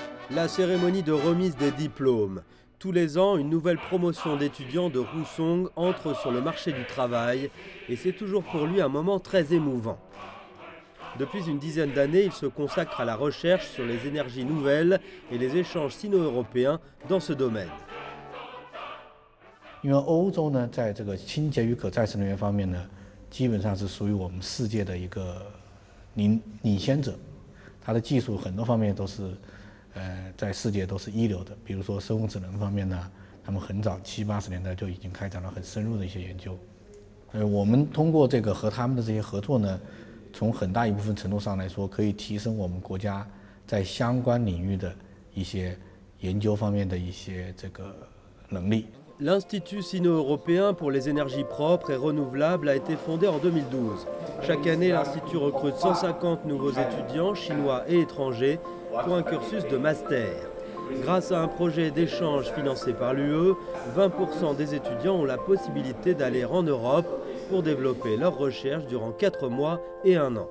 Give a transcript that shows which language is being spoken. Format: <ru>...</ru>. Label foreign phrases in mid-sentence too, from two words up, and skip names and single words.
<fr>La cérémonie de remise des diplômes. Tous les ans, une nouvelle promotion d'étudiants de Husong entre sur le marché du travail et c'est toujours pour lui un moment très émouvant. Depuis une dizaine d'années, il se consacre à la recherche sur les énergies nouvelles et les échanges sino-européens dans ce domaine.</fr> <zh>因为欧洲呢，在这个清洁与可再生能源方面呢，基本上是属于我们世界的一个领先者，它的技术很多方面都是，在世界都是一流的。比如说生物质能方面呢，他们很早70、80年代就已经开展了很深入的一些研究。我们通过这个和他们的这些合作呢，从很大一部分程度上来说，可以提升我们国家在相关领域的一些研究方面的一些这个能力。</zh> <fr>L'Institut sino-européen pour les énergies propres et renouvelables a été fondé en 2012. Chaque année, l'Institut recrute 150 nouveaux étudiants, chinois et étrangers, pour un cursus de master. Grâce à un projet d'échange financé par l'UE, 20% des étudiants ont la possibilité d'aller en Europe pour développer leurs recherches durant 4 mois et 1 an.</fr>